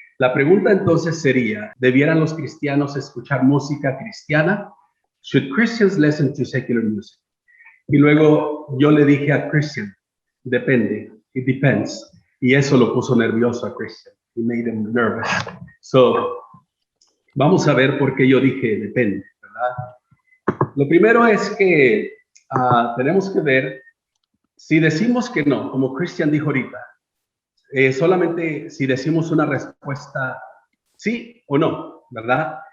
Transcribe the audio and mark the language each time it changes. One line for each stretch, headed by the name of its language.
Spanish: La pregunta entonces sería, ¿debieran los cristianos escuchar música cristiana?
English: Should Christians listen to secular music?
Spanish: Y luego yo le dije a Christian, depende,
English: it depends.
Spanish: Y eso lo puso nervioso a Christian.
English: It made him nervous.
Spanish: Vamos a ver por qué yo dije depende, ¿verdad? Lo primero es que tenemos que ver si decimos que no, como Christian dijo ahorita, solamente si decimos una respuesta sí o no, ¿verdad?